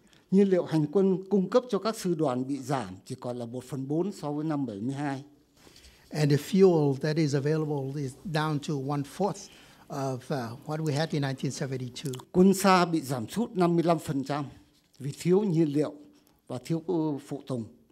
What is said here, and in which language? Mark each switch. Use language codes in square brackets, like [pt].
[vi] Nhiên liệu hành quân cung cấp cho các sư đoàn bị giảm, chỉ còn là 1/4 so với năm 72. [en] And the fuel that is available is down to 1/4 of what we had in 1972. [vi] Quân xa bị giảm sút 55% vì thiếu nhiên liệu và thiếu phụ tùng.